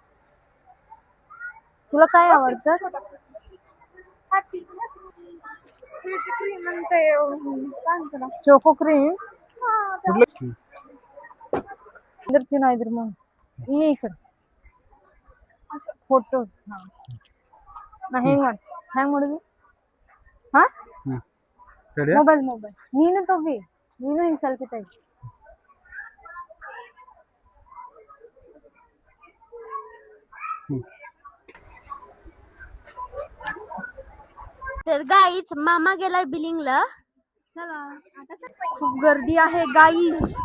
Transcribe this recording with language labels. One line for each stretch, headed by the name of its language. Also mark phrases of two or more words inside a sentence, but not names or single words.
Marathi: तुला काय आवडतं? हॅपी. क्रीम आणि ते काय म्हणतो ना. चोको क्रीम. कुठलं?
Hindi: इधर तीन इधर
Marathi: मग ये इकडे.
Kannada: फोटो ಹ್ಯಾಂಗ್ ಮಾಡುದು? ಹಾ ಮೊಬೈಲ್ ನೀನು ತಗೋ, ನೀನು ಹಿಂಗ್ ಸೆಲ್ಫಿ ತೆಗಿ.
Marathi: तर गाईच मामा गेलाय बिलिंगला. चला खूप गर्दी आहे गाईज.